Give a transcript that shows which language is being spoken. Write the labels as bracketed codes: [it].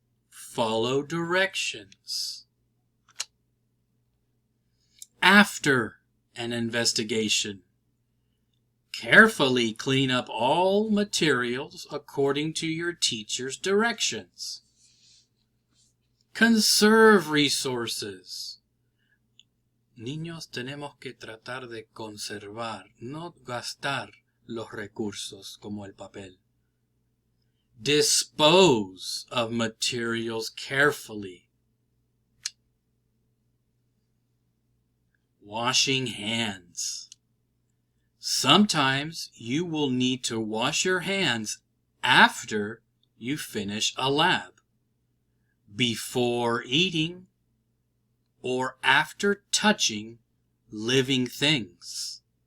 [en] Follow directions. After an investigation, carefully clean up all materials according to your teacher's directions. Conserve resources. [es] Niños, tenemos que tratar de conservar, no gastar los recursos como el papel. [en] Dispose of materials carefully. Washing hands. Sometimes you will need to wash your hands after you finish a lab, before eating, or after touching living things.